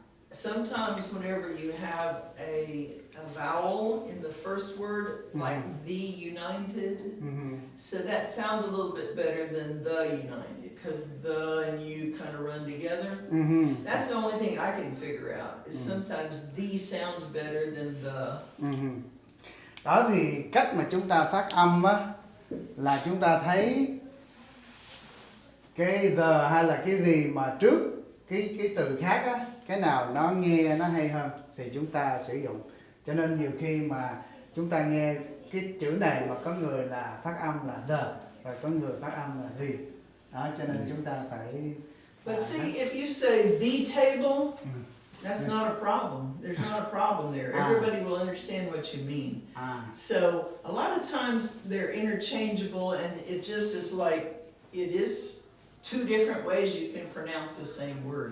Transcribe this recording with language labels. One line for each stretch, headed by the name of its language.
English: Sometimes whenever you have a vowel in the first word, like the united, so that sounds a little bit better than the united, because the and you kind of run together. That's the only thing I can figure out, is sometimes the sounds better than the.
Vietnamese: Đó thì cách mà chúng ta phát âm á, là chúng ta thấy cái the hay là cái gì mà trước cái từ khác á, cái nào nó nghe nó hay hơn thì chúng ta sử dụng. Cho nên nhiều khi mà chúng ta nghe cái chữ này mà có người là phát âm là the, và có người phát âm là the. Đó, cho nên chúng ta phải.
English: But see, if you say the table, that's not a problem. There's not a problem there. Everybody will understand what you mean. So a lot of times they're interchangeable, and it just is like, it is two different ways you can pronounce the same word.